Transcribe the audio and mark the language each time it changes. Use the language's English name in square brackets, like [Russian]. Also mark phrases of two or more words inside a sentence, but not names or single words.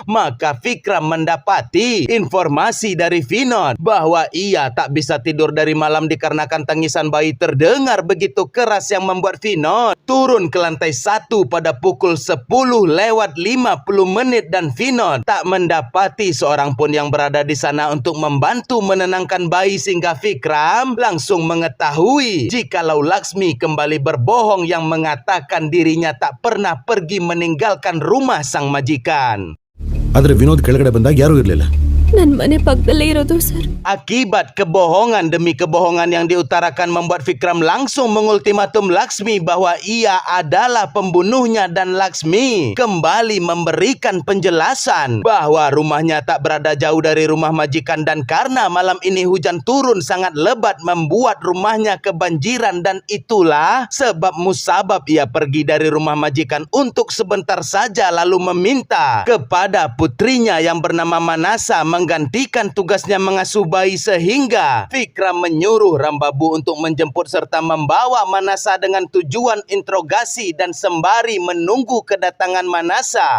[Indonesian] Maka Vikram mendapati informasi dari Vinod bahwa ia tak bisa tidur dari malam dikarenakan tangisan bayi terdengar begitu keras yang membuat Vinod turun ke lantai 1 pada pukul 10:50 menit dan Vinod tak mendapati seorang pun yang berada di sana untuk membantu menenangkan bayi, sehingga Vikram langsung mengetahui jikalau Laksmi kembali berbohong yang mengatakan dirinya tak pernah pergi meninggalkan rumah sang majikan. [Kannada] ಆದ್ರೆ ವಿನೋದ್ ಕೆಳಗಡೆ ಬಂದಾಗ ಯಾರೂ ಇರಲಿಲ್ಲ. ನನ್ನ ಮನೆ ಪಕ್ಕದಲ್ಲೇ ಇರೋದು ಸರ್. [Indonesian] Akibat kebohongan demi kebohongan yang diutarakan membuat Vikram langsung mengultimatum Laksmi bahwa ia adalah pembunuhnya dan Laksmi kembali memberikan penjelasan bahwa rumahnya tak berada jauh dari rumah majikan dan karena malam ini hujan turun sangat lebat membuat rumahnya kebanjiran dan itulah sebab musabab ia pergi dari rumah majikan untuk sebentar saja lalu meminta kepada putrinya yang bernama Manasa menggantikan tugasnya mengasuh bayi sehingga Vikram menyuruh Rambabu untuk menjemput serta membawa Manasa dengan tujuan interogasi dan sembari menunggu kedatangan Manasa.